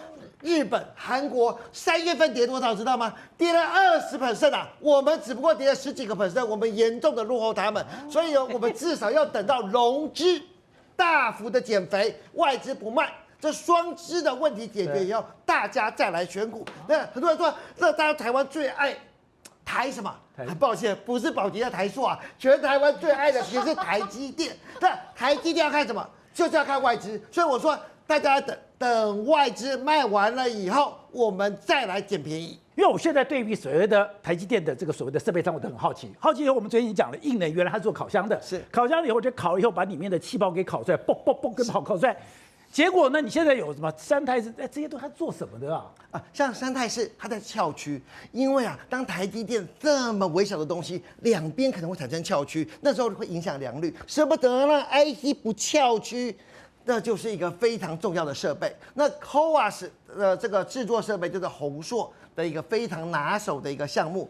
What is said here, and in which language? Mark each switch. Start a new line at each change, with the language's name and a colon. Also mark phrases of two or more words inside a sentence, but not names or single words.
Chinese: 日本、韓國3月份跌多少知道嗎？跌了20% 啊！我們只不過跌了10幾個%，我們嚴重的落後他們。所以我們至少要等到融資大幅的減肥，外資不賣，這雙資的問題解決以後，大家再來選股。那很多人說，那大家台灣最愛台什麼？很抱歉，不是寶傑的台塑啊，全台灣最愛的其實是台積電。那台積電要看什麼？就是要看外資。所以我說，大家等外資賣完了以後，我們再來撿便宜。因为我現在對比所謂的台積電的這個所謂的設備商，我都很好奇。好奇以後，我們昨天已經講了，硬能原來它是做烤箱的，是烤箱以後就烤了以後，把裡面的氣泡給烤出來，嘣嘣嘣跟烤出來。結果呢，你現在有什麼三泰是？這些都它做什麼的啊？像三泰是它在翹區，因為當台積電這麼微小的東西，兩邊可能會產生翹區，那時候會影響良率，捨不得讓 IC 不翹區。那就是一個非常重要的設備。那 CoWoS 的這個製作設備就是宏碩的一個非常拿手的一個項目。